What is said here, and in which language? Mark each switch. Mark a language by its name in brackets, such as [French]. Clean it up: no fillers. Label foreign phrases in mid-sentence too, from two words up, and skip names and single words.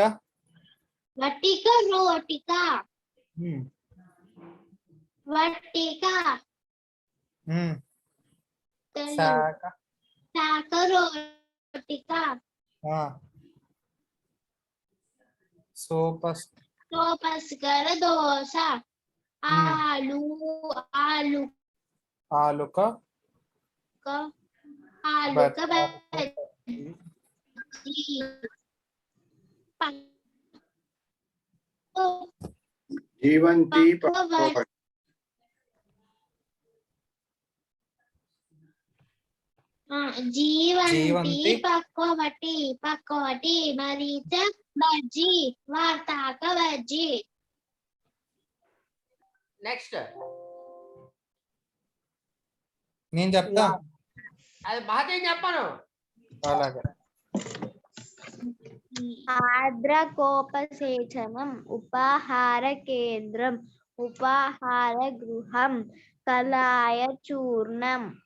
[Sanskrit] वटिक रोटिक वटिक शाक रोटिक सोपस्कर दोश ఆలుక బజ్జీ जीवन्ति पक्ववती जीवन्ति पक्ववटी मरीच बज्जी वार्ताक बज्जी [Telugu] నెక్స్ట్ నేను చెప్తా అది మహతేం చెప్పాను. అలాగే [Sanskrit] आर्द्रकोपसेचनं उपाहार केन्द्रं उपाहार गृहं कलाय चूर्णं